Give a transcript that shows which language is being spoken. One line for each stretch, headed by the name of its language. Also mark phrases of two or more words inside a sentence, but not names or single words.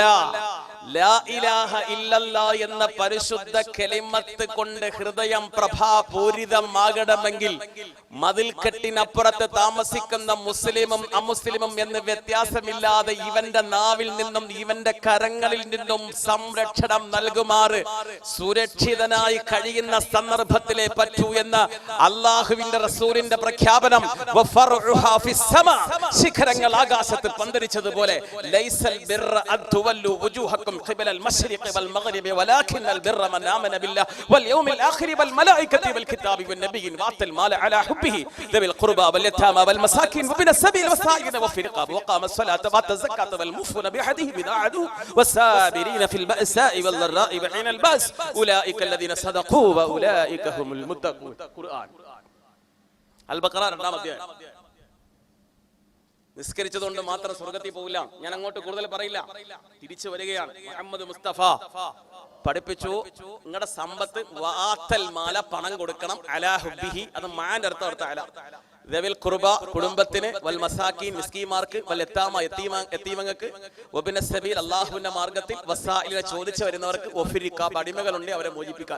Arabic: لا إله إلا الله
Malayalam: എന്ന പരിശുദ്ധ കലിമത്ത് കൊണ്ട് ഹൃദയം പ്രഭാപൂരിതമാകണമെങ്കിൽ മതിൽക്കെട്ടിനപ്പുറത്ത് താമസിക്കുന്ന മുസ്ലിമും അമുസ്ലിമും എന്ന് വ്യത്യാസമില്ലാതെ ഇവന്റെ നാവിൽ നിന്നും ഇവന്റെ കരങ്ങളിൽ നിന്നും സംരക്ഷണം നൽകുമാറ് സുരക്ഷിതനായി കഴിയുന്ന സന്ദർഭത്തിലെ പറ്റൂ എന്ന അള്ളാഹുവിന്റെ റസൂലിന്റെ പ്രഖ്യാപനം. ശിഖരങ്ങൾ ആകാശത്ത് പന്തരിച്ചതുപോലെ
Arabic: ليس البر أن تولوا وجوهكم قبل المشرق والمغرب ولكن البر من آمن بالله واليوم الآخر والملائكة والكتاب والنبيين وآتى المال على حبه ذوي القربى واليتامى والمساكين وابن السبيل والسائلين وفي الرقاب وقام الصلاة وآتى الزكاة والموفون بعهدهم إذا عاهدوا والصابرين في البأساء والضراء وحين البأس أولئك الذين صدقوا وأولئك هم المتقون.
Malayalam: ഖുർആൻ അൽ-ബഖറ 2-ാം അധ്യായം. നിസ്കരിച്ചതുകൊണ്ട് മാത്രം സ്വർഗത്തിൽ പോകില്ല. ഞാൻ അങ്ങോട്ട് കൂടുതൽ പറയില്ല, തിരിച്ചു വരികയാണ്. മുഹമ്മദ് മുസ്തഫ പഠിപ്പിച്ചു, നിങ്ങളുടെ സമ്പത്ത്
Arabic: وآتى المال,
Malayalam: പണം കൊടുക്കണം,
Arabic: على حبه,
Malayalam: അത് മാന്റെ അർത്ഥം അല,
Arabic: ذوي القربى
Malayalam: കുടുംബത്തിന്,
Arabic: والمساكين
Malayalam: മിസ്കീന്മാർക്ക്,
Arabic: واليتامى
Malayalam: യതീമങ്ങൾക്ക്,
Arabic: وابن السبيل
Malayalam: അല്ലാഹുവിന്റെ മാർഗ്ഗത്തിൽ, വസായില ചോദിച്ചു വരുന്നവർക്ക്, വഫിരിഖാബ് അടിമകളുണ്ട് അവരെ മോചിപ്പിക്കാൻ.